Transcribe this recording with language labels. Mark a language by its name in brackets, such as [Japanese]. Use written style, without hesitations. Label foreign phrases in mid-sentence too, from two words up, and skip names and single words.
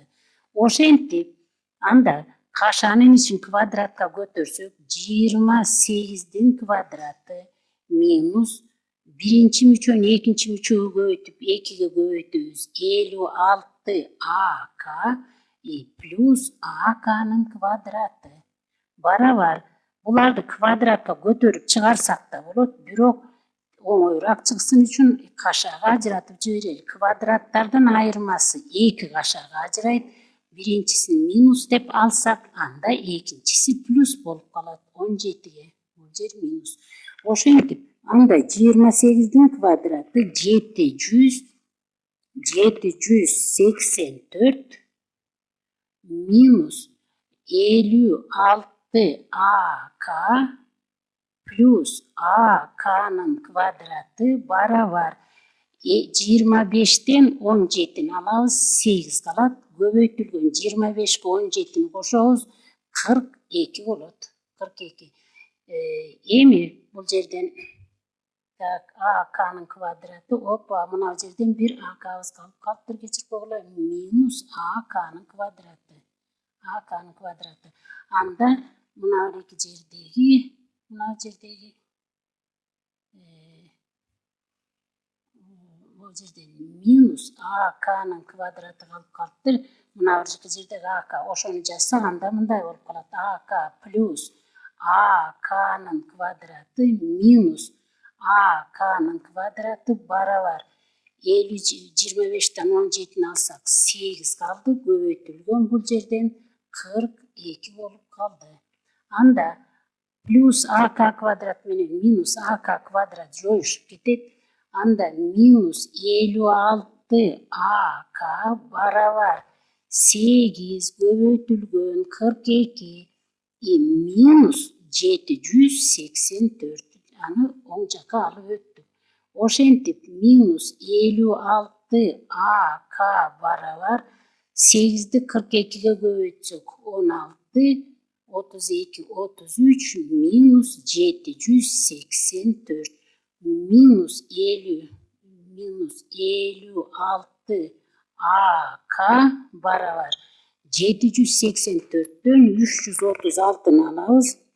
[Kyrgyz] Ошентип анда кашанын ичин квадратка көтөрсөк 28'din квадраты минус birinci мүчөнү экинчи мүчөгө көбөйтүп 2'ге көбөйтөбүз 56 ak плюс ak'нын квадраты барабар. Буларды квадратка көтөрүп чыгарсак да болот, бирок оңоюраак чыксын үчүн кашага ажыратып жиберели. Квадраттардын айырмасы 2 кашага ажырайт. Birincisini minus dep alsak anda ikincisi plus bolup kalat 17'ge. Bul jer minus. Oşentip anda 28'din kvadratı 784 minus 56 ak plus ak'nın kvadratı barabar 25'ten 17'ni alabız 8 kalat. Көбөйтүлгөн 25'ge 17'ni кошобуз 42 болот. 42. Эми бул жерден ak'нын квадраты мына жерден bir ak'быз калып калыптыр, кечирип койгула, минус ak'нын квадраты. ak'нын квадраты. Анда мына эки жердеги бул жерде минус ak'нын квадраты калып калыптыр. Мына бир жердеги ak ошону жазсак анда мындай болуп калат. ak плюс ak'нын квадраты минус ak'нын квадраты барабар 25'ten 17'ni alsak 8 kaldı. Көбөйтүлгөн бул жерден 42 болуп калды. Анда плюс ak квадрат менен минус ak квадрат жоюшуп кетет. Анда минус 56 ak барабар 8 көбөйтүлгөн 42 минус 784. Аны оң жака алып өттүк. Ошентип минус 56 ak барабар 8'di 42'ge көбөйтсөк 16 32 33 minus 784 minus 56 ak barabar 784'tön 336'nı alabız.